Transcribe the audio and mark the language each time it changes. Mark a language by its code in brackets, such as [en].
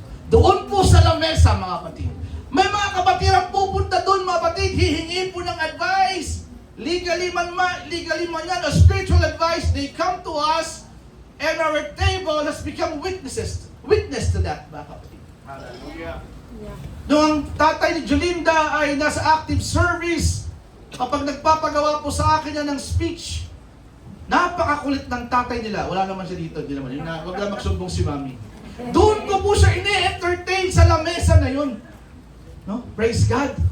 [tl] Doon po sa lamesa, mga kapatid. May mga kapatid ang pupunta doon, mga kapatid, hihingi po ng advice. [en] Legally [tl] man yan, [en] a spiritual advice, they come to us, and our table has become witness to that, [tl] mga kapatid. Hallelujah. Noong ang tatay ni Jolinda ay nasa active service, kapag nagpapagawa po sa akin yan ng speech, napakakulit ng tatay nila. Wala naman siya dito, hindi naman. Wag lang magsumbong si Mami. Doon ko po siya ini-entertain sa lamesa na yun. No? [en] Praise God.